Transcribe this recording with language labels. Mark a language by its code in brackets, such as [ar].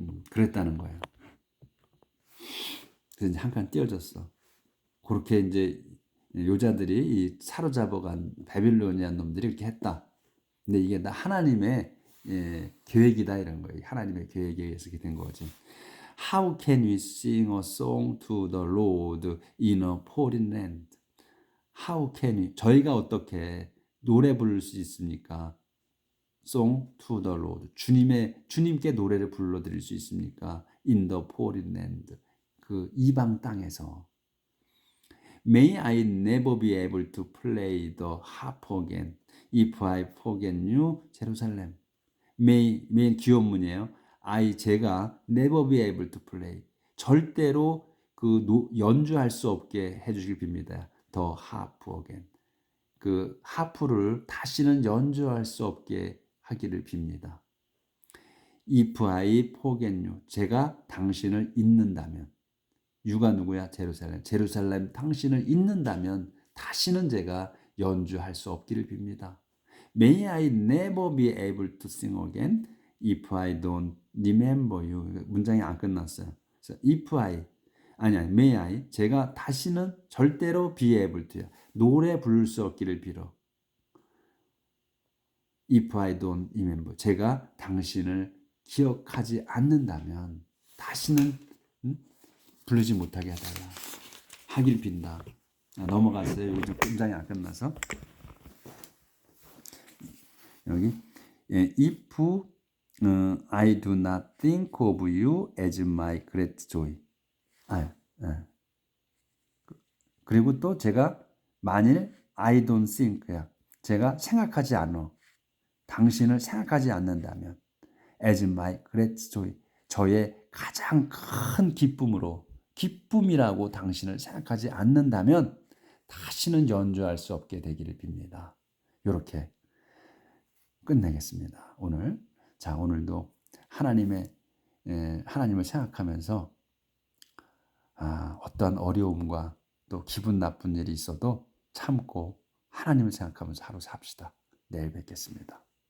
[ko] 그랬다는 거예요. 그래서 이제 한 칸 띄어졌어. 그렇게 이제 요자들이 이 사로잡아간 바빌로니안 놈들이 이렇게 했다. 근데 이게 다 하나님의 계획이다 이런 거예요. 하나님의 계획에 의해서 이렇게 된 거지. [en] How can we sing a song to the Lord in a foreign land? How can we? [ko] 저희가 어떻게 노래 부를 수 있습니까? [en] Song to the Lord. [ko] 주님께 노래를 불러드릴 수 있습니까? [en] In the foreign land. [ko] 그 이방 땅에서. [en] May I never be able to play the harp again if I forget you, Jerusalem. [ko] May 기원문이에요. 제가 [en] never be able to play. [ko] 절대로 연주할 수 없게 해주실 빕니다. [en] The harp again. [ko] 그 하프를 다시는 연주할 수 없게 하기를 빕니다. [en] If I forget you. [ko] 제가 당신을 잊는다면. 유가 누구야? 제루살렘. 제루살렘 당신을 잊는다면 다시는 제가 연주할 수 없기를 빕니다. [en] May I never be able to sing again if I don't remember you. [ko] 문장이 안 끝났어요. 그래서 [en] if I [ko] 아니 [en] may I [ko] 제가 다시는 절대로 [en] be able to야. [ko] 노래 부를 수 없기를 빌어. [en] If I don't remember [ko] 제가 당신을 기억하지 않는다면 다시는 부르지 못하게 해달라. 하길 빈다. 넘어갔어요. 여기 좀 문장이 안 끝나서. 여기 [en] if I do not think of you as my great joy. [ko] 그리고 또 제가 만일 [en] I don't think야. [ko] 제가 생각하지 않아. 당신을 생각하지 않는다면 [en] as my great joy. [ko] 저의 가장 큰 기쁨이라고 당신을 생각하지 않는다면 다시는 연주할 수 없게 되기를 빕니다. 이렇게 끝내겠습니다. 오늘. 자, 오늘도 하나님을 생각하면서 어떠한 어려움과 또 기분 나쁜 일이 있어도 참고 하나님을 생각하면서 하루 삽시다. 내일 뵙겠습니다.